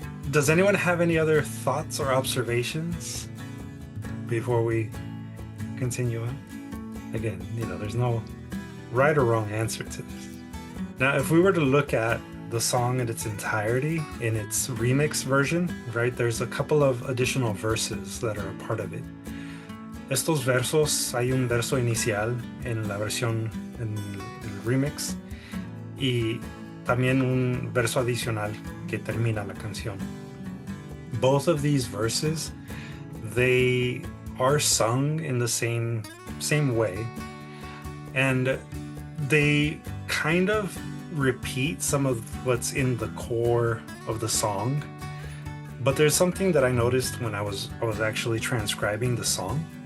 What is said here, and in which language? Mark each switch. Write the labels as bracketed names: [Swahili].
[English] Does anyone have any other thoughts or observations before we continue on? Again, there's no right or wrong answer to this. Now, if we were to look at the song in its entirety, in its remix version, right, there's a couple of additional verses that are a part of it. [Spanish] Estos versos, hay un verso inicial en la versión, en el remix, y también un verso adicional que termina la canción. [English] Both of these verses, they are sung in the same way, and they kind of repeat some of what's in the core of the song. But there's something that I noticed when I was actually transcribing the song.